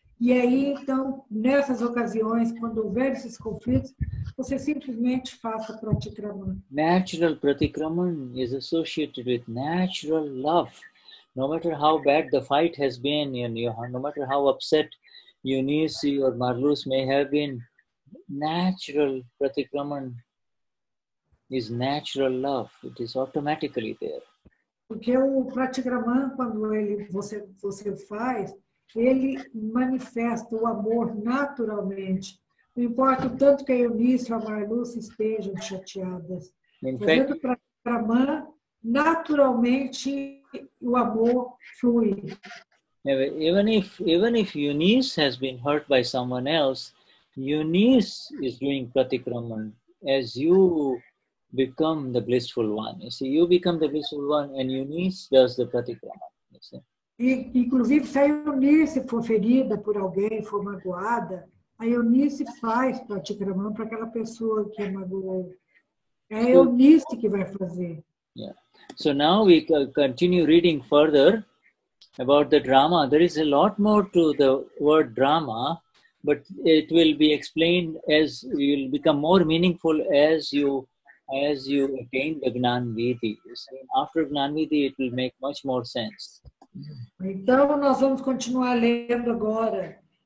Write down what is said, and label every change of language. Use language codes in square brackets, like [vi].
[pt] E aí, então, nessas ocasiões, quando houver esses conflitos, você simplesmente faça pratikraman. [en] Natural pratikraman is associated with natural love. No matter how bad the fight has been, no matter how upset Eunice or Marlus may have been, natural pratikraman is natural love. It is automatically there. [pt] Porque o pratikraman, quando você faz, ele manifesta o amor naturalmente. Não importa o tanto que a Eunice e a Marlus estejam chateadas. Fazendo o pratikraman, naturalmente o amor flui. [en] Even if Eunice has been hurt by someone else, Eunice is doing pratikraman as you become the blissful one. You see, you become the blissful one and Eunice does the pratikraman. You see. [pt] E, inclusive, se a Eunice for ferida por alguém, for magoada, a Eunice faz pratikraman para aquela pessoa que a magoou. É a Eunice que vai fazer. [en] Yeah. So now we continue reading further about the drama. There is a lot more to the word drama, but it will be explained as you will become more meaningful as you attain the Gnan Vidhi. After Gnan Vidhi, it will make much more sense. [pt] Então, nós vamos continuar lendo agora.